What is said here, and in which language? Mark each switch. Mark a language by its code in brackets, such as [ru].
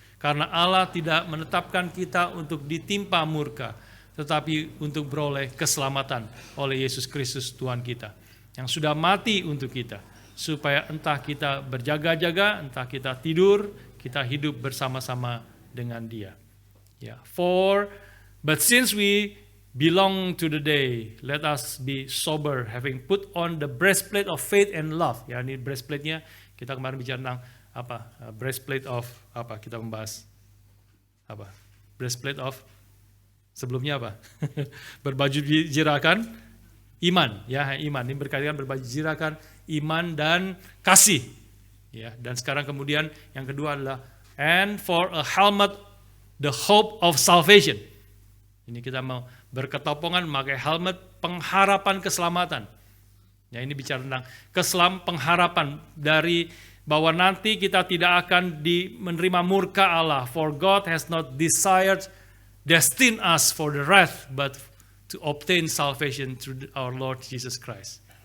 [id] Karena Allah tidak menetapkan kita untuk ditimpa murka, tetapi untuk beroleh keselamatan oleh Yesus Kristus Tuhan kita, yang sudah mati untuk kita, supaya entah kita berjaga-jaga, entah kita tidur, kita hidup bersama-sama dengan Dia. [en] Ya, but since we belong to the day, let us be sober, having put on the breastplate of faith and love. [id] Ya, ini breastplate-nya kita kemarin bicara tentang apa? Breastplate of apa? Kita membahas apa? [en] Breastplate of [id] sebelumnya apa? Berbaju jirakan iman, ya, iman. Ini berkaitan berbaju jirakan iman dan kasih. Ya, dan sekarang kemudian yang kedua adalah [en] and for a helmet the hope of salvation. [id] Ini kita mau berketopongan memakai helmet pengharapan keselamatan. Ya, ini bicara tentang pengharapan dari bahwa nanti kita tidak akan menerima murka Allah. [en] For God has not destined us for the wrath, but to obtain salvation through our Lord Jesus Christ.